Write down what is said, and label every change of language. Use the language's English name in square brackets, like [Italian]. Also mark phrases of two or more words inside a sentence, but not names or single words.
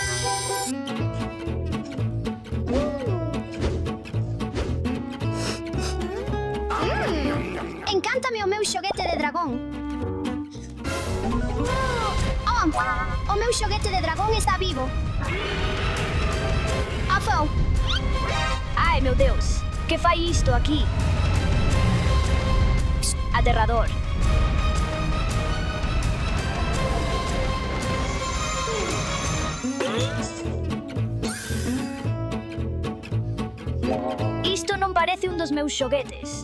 [Galician] Encántame o meu xoguete de dragón. Oh, o meu xoguete de dragón está vivo. Afou. Ai, meu Deus! Que fai isto aqui? Aterrador. [Portuguese] Isto não parece um dos meus xoguetes.